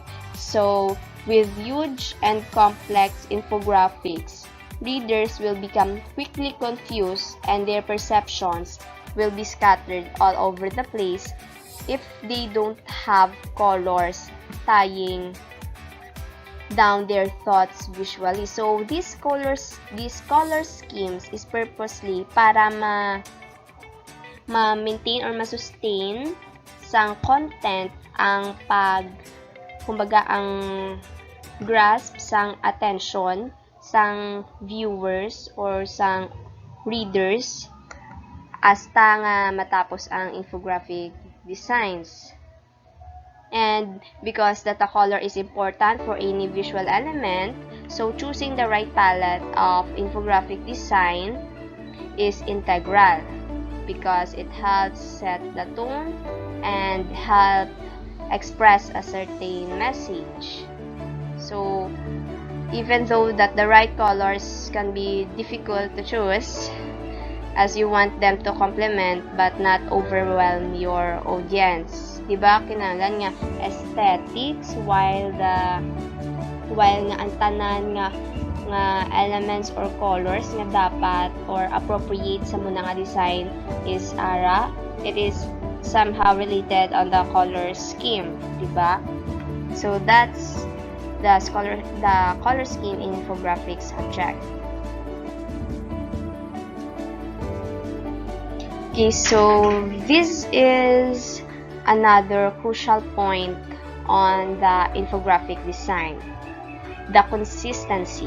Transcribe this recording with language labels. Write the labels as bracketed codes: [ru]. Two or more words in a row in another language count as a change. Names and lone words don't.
[en] So, with huge and complex infographics, readers will become quickly confused and their perceptions will be scattered all over the place if they don't have colors tying down their thoughts visually. So these color schemes is purposely [hil] para ma-maintain or ma-sustain sang content ang kumbaga ang grasp sang attention sang viewers or sang readers hasta nga matapos ang [en] infographic designs. And because data color is important for any visual element, so choosing the right palette of infographic design is integral because it helps set the tone and help express a certain message. So even though that the right colors can be difficult to choose, as you want them to complement but not overwhelm your audience. [hil] Diba? Kinahanglan nga aesthetics while nga ang tanan nga [en] elements or colors [hil] nga dapat or appropriate sa muna nga design [en] is it is somehow related on the color scheme, [hil] diba? [en] So that's the color scheme in infographics subject. Okay, so this is another crucial point on the infographic design, the consistency.